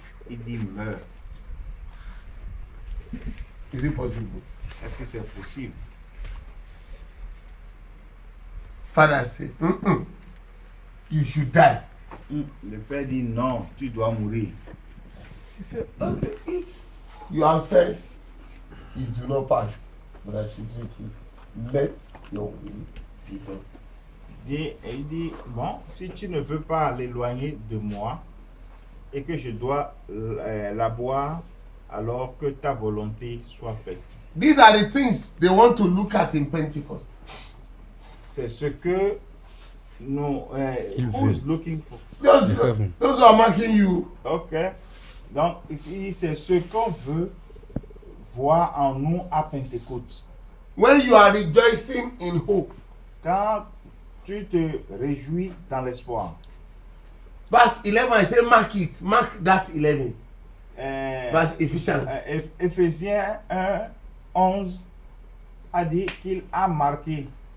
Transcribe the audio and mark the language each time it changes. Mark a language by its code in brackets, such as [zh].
[fr] il dit meurs. [en] Is it possible? [fr] Est-ce que c'est possible? [en] Father said, mm-mm. You should die. [fr] Le Père dit non, tu dois mourir. [en] He said, okay, if you have said it do not pass, but I should drink it. Let your will be done. [fr] Il dit, bon, si tu ne veux pas l'éloigner de moi et que je dois la boire, alors que ta volonté soit faite. [en] These are the things they want to look at in Pentecost. [fr] C'est ce que nous, Il [en] who [fr] veut. [en] is looking for. Those who are marking you, Ok. [fr] Donc, ici, c'est ce qu'on veut voir en nous à Pentecôte. [en] when you are rejoicing in hope. [fr] Quand tu te réjouis dans l'espoir. [en] Verse 11, I say mark it. Mark that 11. Verse Ephesians. [fr] Éphésiens 1, 11 a dit qu'il a marqué.